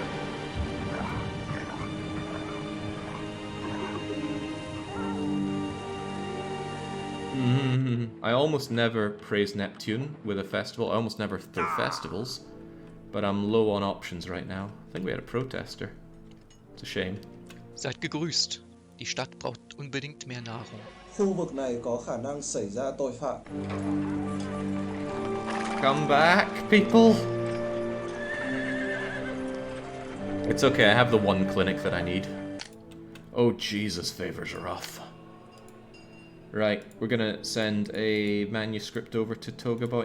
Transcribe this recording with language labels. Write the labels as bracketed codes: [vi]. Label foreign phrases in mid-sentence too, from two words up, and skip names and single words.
[en] I almost never praise Neptune with a festival. I almost never throw festivals. But I'm low on options right now. I think we had a protester. It's a shame. [de] Seid gegrüßt. Die Stadt braucht unbedingt mehr Nahrung. [vi] Khu vực này có khả năng xảy ra tội phạm. [en] Come back, people! It's okay, I have the one clinic that I need. Oh Jesus, favors are off. Right, we're gonna send a manuscript over to Toga Boy.